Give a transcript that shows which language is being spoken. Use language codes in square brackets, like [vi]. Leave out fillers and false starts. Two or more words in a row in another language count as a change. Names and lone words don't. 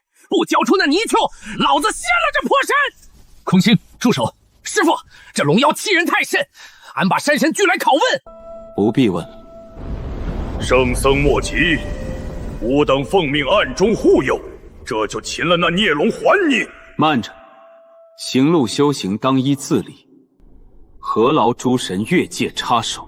[zh] 不交出那泥鳅，老子掀了这破山！空青，住手！師傅，這龍妖欺人太甚，俺把山神聚來拷問。不必問。聖僧莫急，吾等奉命暗中護佑，這就擒了那孽龍還你。慢着，行路修行當依自理，何勞諸神越界插手？